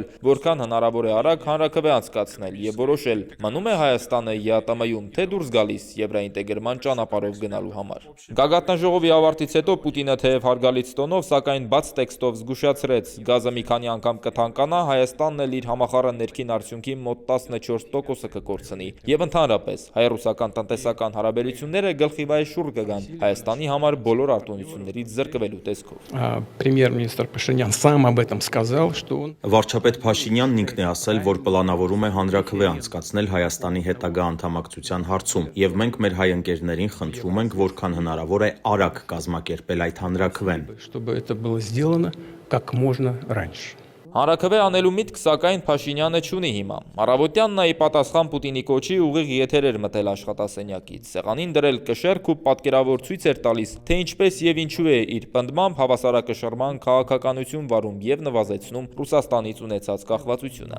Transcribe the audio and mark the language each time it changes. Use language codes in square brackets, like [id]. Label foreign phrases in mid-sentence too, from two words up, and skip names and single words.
[hy] որքան հնարավոր է արագ հանրաքվե անցկացնել եւ որոշել՝ մնում է Հայաստանը ԵԱՏՄ-ում, թե դուրս գալիս եվրաինտեգրման ճանապարհով գնալու համար։ Գագաթնաժողովի ավարտից հետո Պուտինը թեև հարգալից տոնով, սակայն բաց տեքստով զգուշացրեց՝ գազը մի քանի անգամ կթանկանա, Հայաստանն էլ իր համախառն ներքին արդյունքի մոտ 14%-ը կկորցնի եւ ընդհանրապես հայ-ռուսական տնտեսական հարաբերությունները գլխիվայր շուռ կգան Հայաստանի համար բոլոր արտոնություններից զրկվելու տեսքով։ [ru] Պրեմիեր-մինիստրը Փաշինյան сам об этом сказал, что он [hy] Վարչապետ Փաշինյանն ինքն է ասել, որ պլանավորում է հանրաքվե անցկացնել Հայաստանի հետագա անդամակցության հարցում, եւ մենք մեր հայ ընկերներին խնդրում ենք, որքան հնարավոր է արագ կազմակերպել այդ հանրաքվեն։ [ru] чтобы это было сделано как можно раньше. [hy] Հանրաքվե անելու միտք, սակայն Փաշինյանը չունի հիմա։ Առավոտյան նա ի պատասխան Պուտինի կոչի ուղիղ եթեր էր մտել աշխատասենյակից։ Սեղանին դրել կշեռք ու պատկերավոր ցույց էր տալիս, թե ինչպես եւ ինչու է իր պնդմամբ հավասարակշռման քաղաքականություն վարում եւ նվազեցնում Ռուսաստանից ունեցած կախվածությունը։